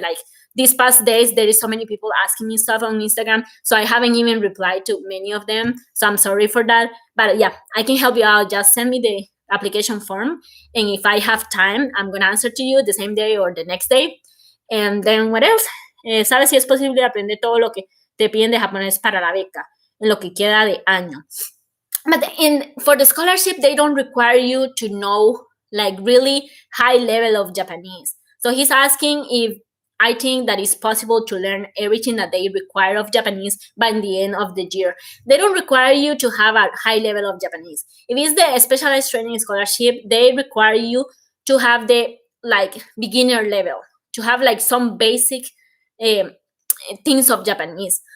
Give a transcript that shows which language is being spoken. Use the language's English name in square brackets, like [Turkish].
[English] Like these past days, there is so many people asking me stuff on Instagram, so I haven't even replied to many of them, so I'm sorry for that. But yeah, I can help you out. Just send me the application form, and if I have time, I'm gonna answer to you the same day or the next day. And then what else? [Spanish] ¿Sabes si es posible aprender todo lo que te piden de japonés para la beca en lo que queda de año? [English] But for the scholarship, they don't require you to know like really high level of Japanese. So he's asking if I think that it's possible to learn everything that they require of Japanese by the end of the year. They don't require you to have a high level of Japanese. If it's the specialized training scholarship, they require you to have the like beginner level, to have like some basic things of Japanese.